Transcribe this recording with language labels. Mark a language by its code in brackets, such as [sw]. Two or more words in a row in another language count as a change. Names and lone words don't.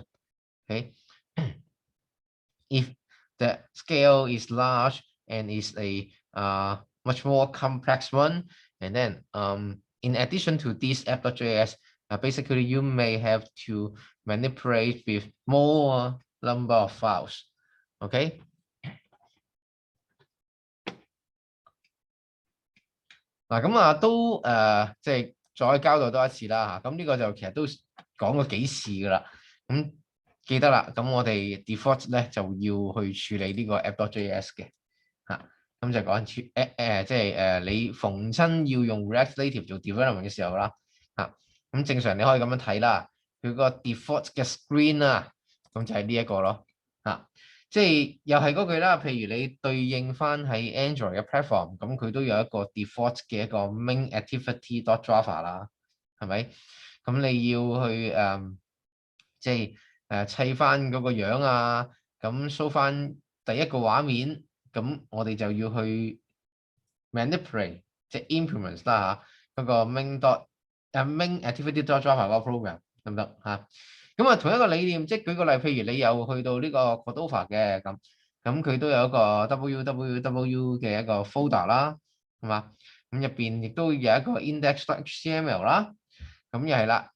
[en] Okay, if the scale is large and is a much more complex one, and then in addition to this app.js, basically you may have to manipulate with more number of files. Okay. [yue] 咁都即係再交代多一次啦咁呢個就其實都講過幾次噶啦。咁記得啦，咁我哋 default 咧就要去處理呢個 app.js 嘅咁就講即係你逢親要用 React Native 做 development 嘅時候啦咁正常你可以咁樣睇啦，佢個 default 嘅 screen 啦，咁就係呢一個咯即係又係嗰句啦，譬如你對應翻喺 Android 嘅 platform，咁佢都有一個 default 嘅一個 main activity.java 啦，係咪？咁你要去即係砌翻嗰個樣啊，咁 show 翻第一個畫面，咁我哋就要去 manipulate 即係 implement 啦嗰個 main activity.java 嗰個 program 得唔得咁同一個理念，即係舉個例，譬如你有去到呢個 Cordova 嘅咁佢都有一個 www 嘅一個 folder 啦，係嘛？咁入邊亦都有一個 index.html 啦，咁又係啦。